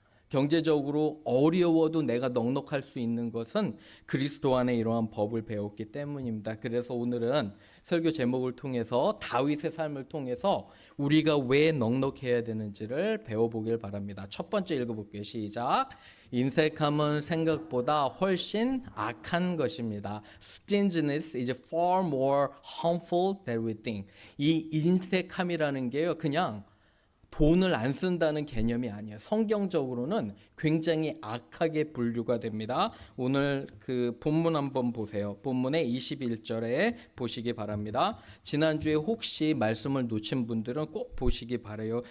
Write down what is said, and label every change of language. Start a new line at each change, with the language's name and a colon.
Korean: 경제적으로 어려워도 내가 넉넉할 수 있는 것은 그리스도 안에 이러한 법을 배웠기 때문입니다. 그래서 오늘은 설교 제목을 통해서 다윗의 삶을 통해서 우리가 왜 넉넉해야 되는지를 배워보길 바랍니다. 첫 번째 읽어볼게요. 시작. 인색함은 생각보다 훨씬 악한 것입니다.
English: Stinginess is far more harmful than we think.
Korean: 이 인색함이라는 게요, 그냥 돈을 안 쓴다는 개념이 아니에요. 성경적으로는 굉장히 악하게 분류가 됩니다. 오늘 그 본문 한번 보세요. 본문의 21절에 보시기 바랍니다. 지난주에 혹시 말씀을 놓친 분들은 꼭 보시기 바라요.